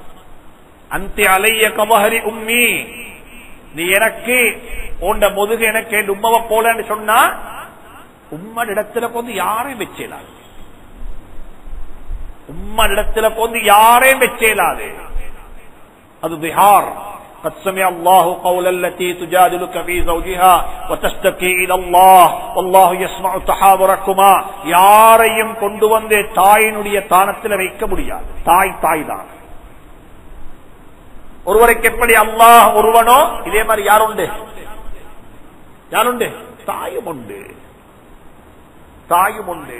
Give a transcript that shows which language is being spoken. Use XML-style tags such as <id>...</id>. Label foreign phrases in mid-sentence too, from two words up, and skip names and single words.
<ar>أنت علي كظهر أمي,</ar> <ta>நீ எனக்கு உண்ட முதுகு எனக்கு என் உம்மாவை போலன்னு சொன்னா உம்மன் இடத்துல கொண்டு யாரையும் வச்சேலாது, உம்மன் இடத்துல கொண்டு யாரையும் வச்சேலாது. அது திஹார்.</ta> <ar>قد سمع الله قول التي تجادلك في زوجها وتشتكي الى الله والله يسمع تحاوركما.</ar> <ta>யாரையும் கொண்டு வந்து தாயினுடைய தானத்தில் வைக்க முடியாது. தாய் தான். ஒருவருக்கு எப்படி அல்லாஹ் ஒருவனோ இதே மாதிரி யாருண்டு? தாயும் உண்டு.</ta>